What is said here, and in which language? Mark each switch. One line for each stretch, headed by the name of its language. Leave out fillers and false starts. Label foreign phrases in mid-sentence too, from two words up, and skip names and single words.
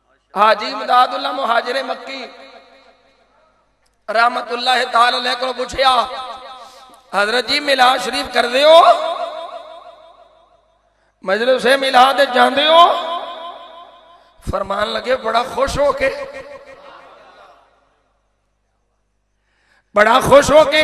Punjabi: حاجی امداد اللہ مہاجر مکی
Arabic: رحمة الله تعالى عليه
Punjabi: کو پچھیا، حضرت جی میلاد شریف کر دے ہو، مجلس سے میلاد جاتے ہو? فرمان لگے بڑا خوش ہو کے، بڑا خوش ہو کے.